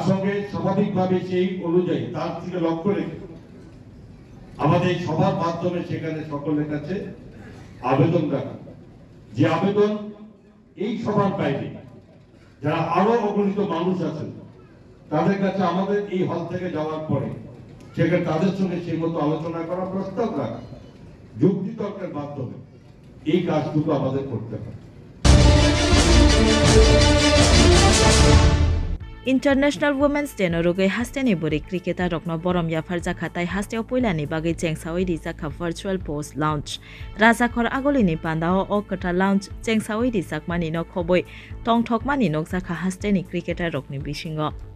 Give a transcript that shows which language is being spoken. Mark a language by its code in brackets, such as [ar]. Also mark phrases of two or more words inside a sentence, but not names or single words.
[bn] সঙ্গে স্বাভাবিকভাবে সেই অনুযায়ী তার থেকে লক্ষ্য রেখে আমাদের সবার মাধ্যমে সেখানে সকলের কাছে আবেদন রাখা, যে আবেদন এই সবার বাইরে যারা আরো অগণিত মানুষ আছেন তাদের কাছে আমাদের এই হল থেকে যাওয়ার পরে সেখানে তাদের সঙ্গে সেই মতো আলোচনা করা, প্রস্তাব রাখা, যুক্তি তর্কের মাধ্যমে এই কাজটুকু আমাদের করতে হবে। [trp] इन्टरनेशनल वुमेन्स डे नरुगै हास्तेनि बुरि क्रिकेटार रकनो बरम याफार जाखाताय हास्तेव पैलानि बागै चेंगसावै रिजाखा [en] virtual post launch [trp] राजाखर आगलिनि पान्दाओ अ कथा लॉन्च चेंगसावै रिजाकमानि न खबै टंगथकमानि नगजाखा हास्तेनि क्रिकेटार रकनि बिसिङो